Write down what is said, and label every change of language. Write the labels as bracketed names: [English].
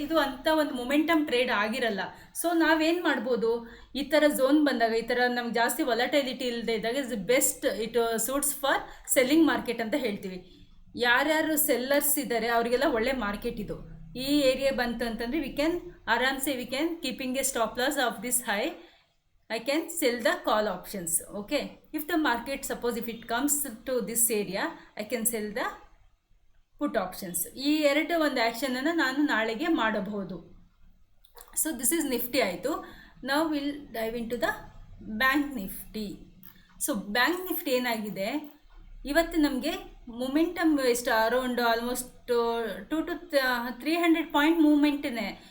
[Kannada] ಇದು ಅಂಥ ಒಂದು ಮೊಮೆಂಟಮ್ ಟ್ರೇಡ್ ಆಗಿರಲ್ಲ. ಸೊ ನಾವೇನು ಮಾಡ್ಬೋದು, ಈ ಥರ ಝೋನ್ ಬಂದಾಗ, ಈ ಥರ ನಮ್ಗೆ ಜಾಸ್ತಿ ವೊಲಟೈಲಿಟಿ ಇಲ್ಲದೆ ಇದ್ದಾಗ [English] is best, it suits for selling market [Kannada] ಅಂತ ಹೇಳ್ತೀವಿ. ಯಾರ್ಯಾರು ಸೆಲ್ಲರ್ಸ್ ಇದ್ದಾರೆ ಅವರಿಗೆಲ್ಲ ಒಳ್ಳೆ ಮಾರ್ಕೆಟ್ ಇದು. ಈ ಏರಿಯಾ ಬಂತು ಅಂತಂದರೆ [English] We can ಆರಾಮ್ಸೆ we can keeping a stop loss of this high, I can sell the call options. Okay, if the market, suppose if it comes to this area, I can sell the put options. [Kannada] ಈ ಎರಡು ಒಂದು ಆ್ಯಕ್ಷನನ್ನು ನಾನು ನಾಳೆಗೆ ಮಾಡಬಹುದು. [English] so this is Nifty [Kannada] ಆಯಿತು. ನಾವು [English] Will dive into the bank Nifty. [Kannada] So bank Nifty ಏನಾಗಿದೆ, ಇವತ್ತು ನಮಗೆ ಮೂಮೆಂಟಮ್ ಎಷ್ಟು ಅರೌಂಡ್ ಆಲ್ಮೋಸ್ಟ್ 200 to 300 ಪಾಯಿಂಟ್ ಮೂಮೆಂಟೇ.